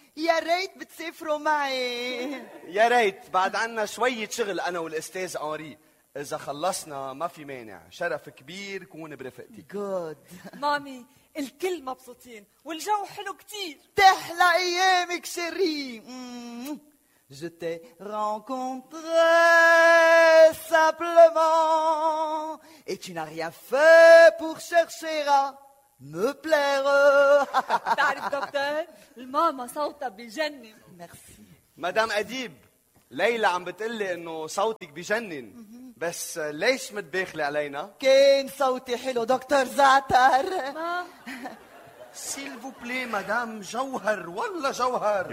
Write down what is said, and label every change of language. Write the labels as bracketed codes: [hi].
[ar] يا ريت بتسافروا معي. يا ريت، بعد عنا شوية شغل أنا والأستاذ أوري. إذا خلصنا ما في مانع، شرف كبير كون برفقتي. جود. مامي، الكل مبسوطين، والجو حلو كتير. تحلى أيامك شيري. [fr] Je t'ai rencontré simplement et tu n'as rien fait pour chercher à me plaire. [ar] تعرف دكتور الماما صوتها بجنن. ميرسي مدام اديب. ليلى عم بتقلي انه صوتك بجنن، بس ليش متباخله علينا؟ كان صوتي حلو دكتور زعتر. [fr] سيل فو بلي [ar] مدام جوهر، والله جوهر.